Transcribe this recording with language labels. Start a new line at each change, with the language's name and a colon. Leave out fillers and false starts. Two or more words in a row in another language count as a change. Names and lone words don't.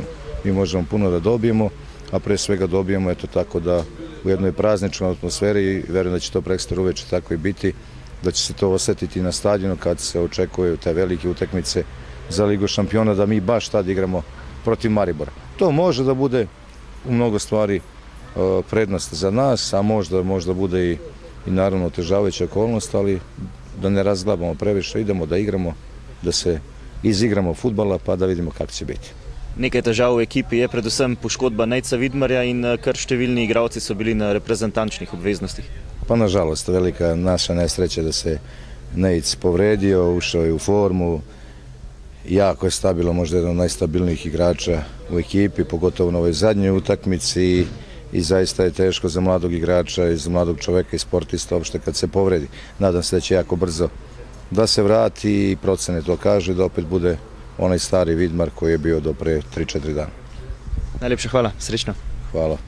Serbian: Mi možemo puno da dobijemo, a pre svega dobijemo eto tako da u jednoj prazničnoj atmosferi i verujem da će to prekstra uveče tako i biti, da će se to osetiti na stadionu kad se očekuju te velike utakmice za Ligu šampiona, da mi baš tad igramo protiv Maribora. To može da bude u mnogo stvari prednost za nas, a možda bude i naravno otežavajuća okolnost, ali da ne razglabamo previše, idemo da igramo, da se izigramo fudbala pa da vidimo kako će biti.
Slovenian: Nekaj težav v ekipi je predvsem poškodba Nejca Vidmarja in kar številni igralci so bili na reprezentančnih obveznostih.
Serbian: Pa nažalost, velika naša nesreća da se Nejc povredio, ušao je u formu, jako je stabilan, možda jedan od najstabilnijih igrača u ekipi, pogotovo na ovoj zadnjoj utakmici i zaista je teško za mladog igrača i za mladog čoveka i sportista uopšte kad se povredi. Nadam se da će jako brzo da se vrati i procene to kaže da opet bude onaj stari Vidmar koji je bio do pre 3-4 dana.
Slovenian: Najlepša hvala, srečno.
Serbian: Hvala.